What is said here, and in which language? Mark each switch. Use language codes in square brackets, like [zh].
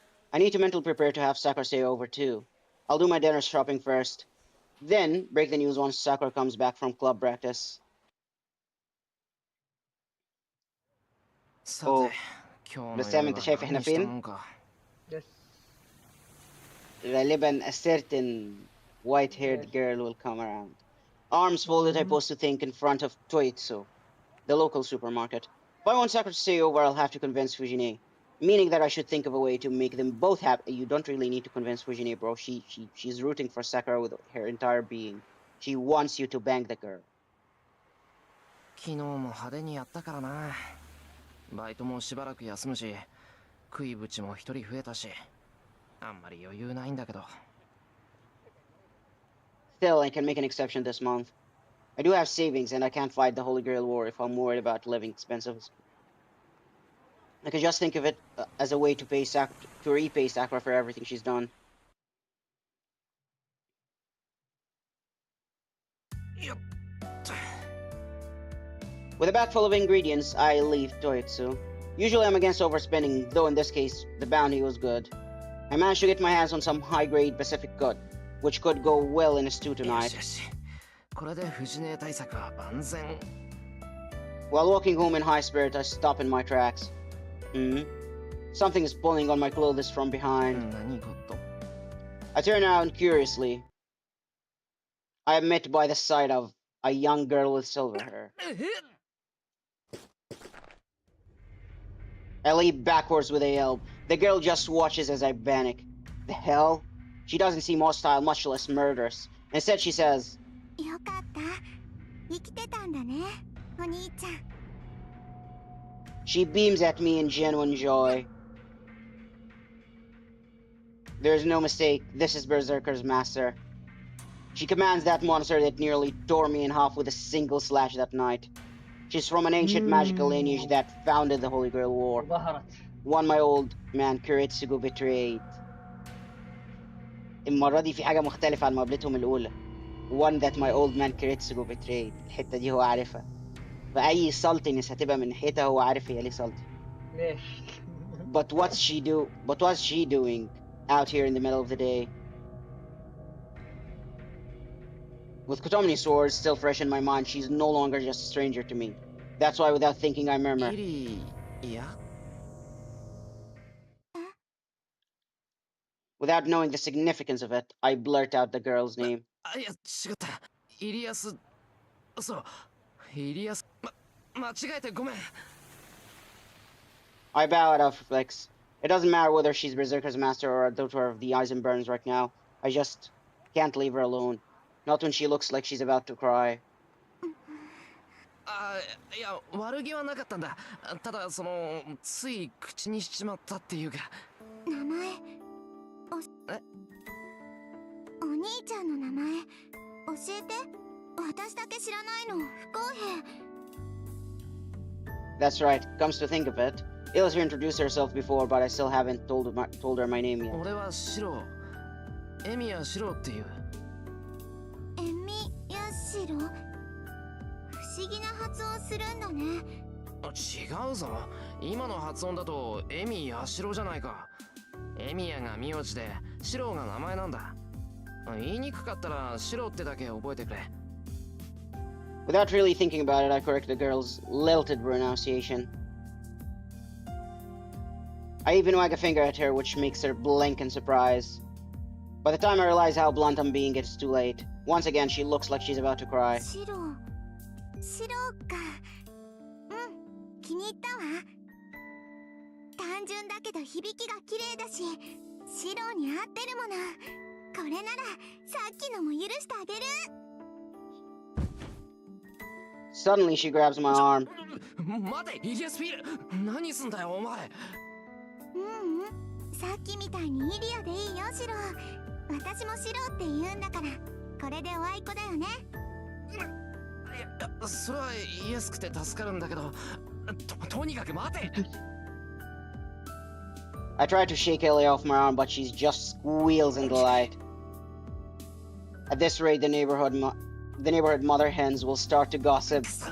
[en] I need to mentally prepare to have Sakura stay over too. I'll do my dinner shopping first, then break the news once Sakura comes back from club practice. [ja] さて、今日の [ar] بس انت شايف احنا فين؟ [en] Yes. [ar] غالبا [en] a certain white-haired girl will come around. Arms folded, I pose to think in front of Toitsu, the local supermarket. If I want Sakura to stay over, I'll have to convince Fujine. Meaning that I should think of a way to make them both happy. You don't really need to convince Fujine, bro. She's rooting for Sakura with her entire being. She wants you to bang the girl. [ja] 昨日も派手にやったからな。バイトもしばらく休むし、食いぶちも一人増えたし、あんまり余裕ないんだけど。 [en] Still, I can make an exception this month. I do have savings, and I can't fight the Holy Grail War if I'm worried about living expenses. I could just think of it as a way to repay Sakura for everything she's done. Yep. With a bag full of ingredients, I leave Toitsu. Usually I'm against overspending, though in this case, the bounty was good. I managed to get my hands on some high-grade Pacific cod, which could go well in a stew tonight. [ja] よし。これで藤根対策は万全。 [en] While walking home in high spirit, I stop in my tracks. Something is pulling on my clothes from behind. [ja] 何事？ [en] I turn around curiously. I am met by the sight of a young girl with silver hair. I leap backwards with a yelp. The girl just watches as I panic. The hell? She doesn't seem hostile, much less murderous. Instead, she says, [ja] よかった。生きてたんだね、お兄ちゃん。 [en] she beams at me in genuine joy. There's no mistake, this is Berserker's master. She commands that monster that nearly tore me in half with a single slash that night. She's from an ancient magical lineage that founded the Holy Grail War, [ar] ظهرت. [en] one my old man Kiritsugu betrayed. [ar] المرة دي في حاجة مختلفة عن مقابلتهم الأولى. [en] One that my old man Kiritsugu betrayed. [ar] الحتة دي هو عارفها. فأي saltiness هتبقى من ناحيتها هو عارف هي ليه salty. ليش؟ [en] But what's she doing out here in the middle of the day? With Kotomini swords still fresh in my mind, she's no longer just a stranger to me. That's why without thinking I murmur, [ja] イリー、いや [en] without knowing the significance of it, I blurt out the girl's name. [ja] あ、いや、違った。イリアス、そう、イリアス、間違えてごめん。 [en] I bow out of reflex. It doesn't matter whether she's Berserker's master or a daughter of the Eisenburns right now. I just can't leave her alone. Not when she looks like she's about to cry. [ja] あ、いや、悪気はなかったんだ。ただ、つい口にしちまったっていうか。名前え？お兄ちゃんの名前教えて。私だけ知らないの不公平。 [en] That's right. Comes to think of it, Illis introduced herself before, but I still haven't told her my name yet. [ja] 俺はシロー。エミヤシローっていう。エミヤシロ、不思議な発音するんだね。違うぞ。今の発音だとエミヤシロじゃないか。エミヤが名字でシローが名前なんだ。言いにくかったらシローってだけ覚えてくれ。 [en] Without really thinking about it, I correct the girl's lilted pronunciation. I even wag a finger at her, which makes her blink in surprise. By the time I realize how blunt I'm being, it's too late. Once again, she looks like she's about to cry. [ja] シロか。うん、気に入ったわ。単純だけど響きが綺麗だし、シロに合ってるもの。これならさっきのも許してあげる。 [en] Suddenly, she grabs my arm. [ja] 待て、イリアスフィール。何すんだよ、お前。さっきみたいにイリアでいいよ、シロ。私もシロって言うんだから、これでおあいこだよね。いや、それは言いやすくて助かるんだけど、とにかく待て。 [en] I try to shake Ellie off my arm, but she just squeals in delight. At this rate, the neighborhood mother hens will start to gossip.